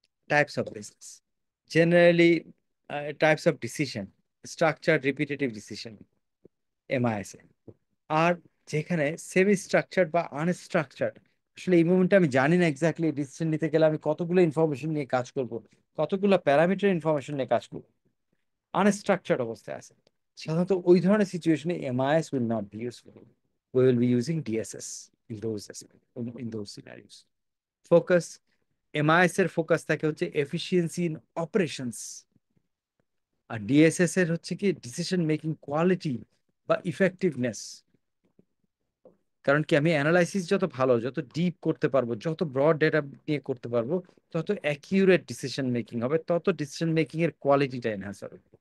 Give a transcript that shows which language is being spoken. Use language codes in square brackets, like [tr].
[en] Types of business, generally types of decision, structure repetitive decision MIS এ। [bn] আর যেখানে semi structured বা unstructured, আসলে এই মুভমেন্টে আমি জানি না এক্স্যাক্টলি ডিসিশন নিতে গেলে আমি কতগুলো ইনফরমেশন নিয়ে কাজ করব, কতগুলো প্যারামিটার ইনফরমেশন নিয়ে কাজ করব, আনস্ট্রাকচার্ড অবস্থায় আছে। সাধারণত ওই ধরনের সিচুয়েশনে [en] MIS will not be useful, we will be using DSS in those aspects, in those scenarios. [bn] Focus, MIS এর ফোকাস থাকে হচ্ছে efficiency in operations, আর DSS এর হচ্ছে কি ডিসিশন মেকিং কোয়ালিটি বা ইফেক্টিভনেস। কারণ কি আমি অ্যানালাইসিস যত ভালো, যত ডিপ করতে পারবো, যত ব্রড ডেটা নিয়ে করতে পারবো, তত অ্যাকিউরেট ডিসিশন মেকিং হবে, তত ডিসিশন মেকিং এর কোয়ালিটিটা এনহ্যান্স হবে।